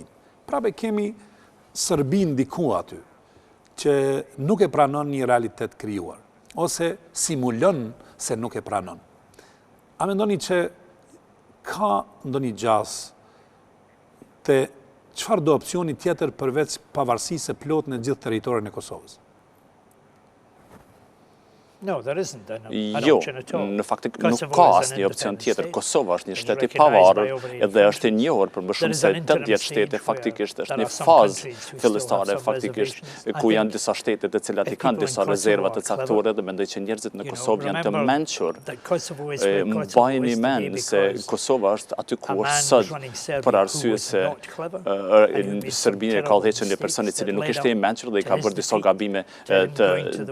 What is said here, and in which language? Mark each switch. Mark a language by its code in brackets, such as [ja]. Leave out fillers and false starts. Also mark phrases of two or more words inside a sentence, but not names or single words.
[sq] Prapë kemi Serbinë diku aty, që nuk e pranon një realitet krijuar, ose simulon se nuk e pranon. A mendoni që ka ndonjë gjas të çfarë do opcioni tjetër përveç pavarësisë së plotë në gjithë territorin e Kosovës? [en] No, there isn't an [sq] Jo, [en] option at all. [sq] në fakt nuk ka asnjë opcion tjetër. Kosova është një shtet i pavarur dhe është i njohur për më shumë se 80 shtete, faktikisht është një fazë fillestare faktikisht ku janë disa shtete të cilat i kanë disa rezerva të caktuara dhe mendoj që njerëzit në Kosovë janë të mençur. Mbajini mend se Kosova është aty ku është sot për arsye se Serbia ka udhëhequr një person i cili nuk ishte i mençur dhe i ka bërë disa